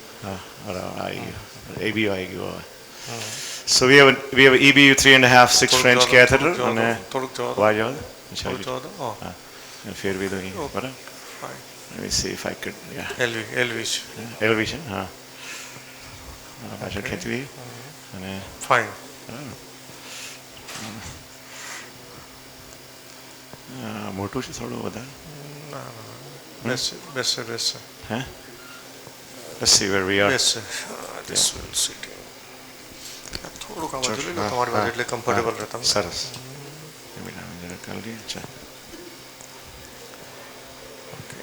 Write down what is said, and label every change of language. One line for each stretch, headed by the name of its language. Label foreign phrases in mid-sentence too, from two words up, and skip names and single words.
English: So we have an EBU 3.5 6 French catheter. Why Oh. Let me see if I could. Yeah. Elvish. Elevation. Fine.
Gujarati: મોટું છે થોડું વધારે.
English: Best. Let's see where we are. This will sit.
Gujarati: થોડું કામ હતું ને તમારી પાસે એટલે કમ્ફર્ટેબલ રહેતા. સરસ. જરા કરી લઈએ.
English: Okay.